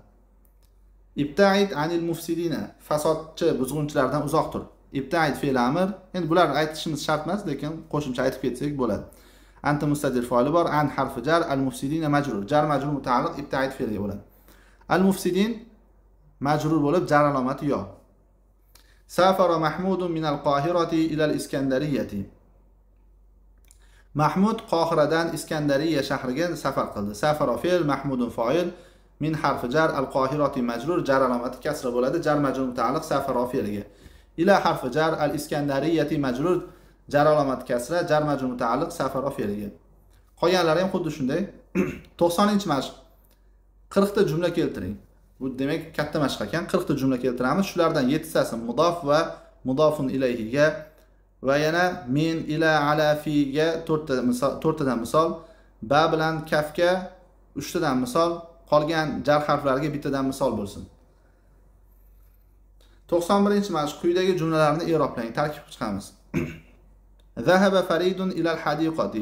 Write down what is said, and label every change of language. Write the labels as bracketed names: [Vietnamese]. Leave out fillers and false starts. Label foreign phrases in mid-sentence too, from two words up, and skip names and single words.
[Arabic] ابتعد عن المفسدين, [Uzbek] fasodchi, buzg'unchilardan uzoq tur. Ibtaid fe'l amr. Endi bular aytishimiz shart emas, lekin qo'shimcha aytib ketsak bo'ladi. Anta mustadir foili bor, an harfi jar, al mufsidina majrur. Jar majrur mutaalliq ibtaid fe'liga bo'ladi. Al mufsidin majrur bo'lib jar alomati yo. [Arabic] سافر محمود من القاهرة إلى الإسكندرية. [Uzbek] Mahmud Qohiradan Iskandariya shahriga safar qildi. Safara fe'l, Mahmudun foil, min harfi jar, al-Qohirati majrur, jar alomati kasra bo'ladi. Jar majrur mutaalliq safara fe'liga. Ila harfi jar, al-Iskandariyati majrur, jar alomati kasra, jar majrur mutaalliq safara fe'liga. Qolganlari ham xuddi shunday. 90-mashq. 40 ta jumla keltiring. Bu demak katta mashq ekan. 40 ta jumla keltiramiz. Shulardan 7tasi mudof va mudofun ilayhiga va yana min, ila, ala, figa 4 tadan misol, ba bilan kafga 3 tadan misol, qolgan jar harflariga bittadan misol bo'lsin. 91-mashq. Quyidagi jumlalarni i'roblang, tarkib chiqamiz. [Arabic] ذهب فريد إلى الحديقة.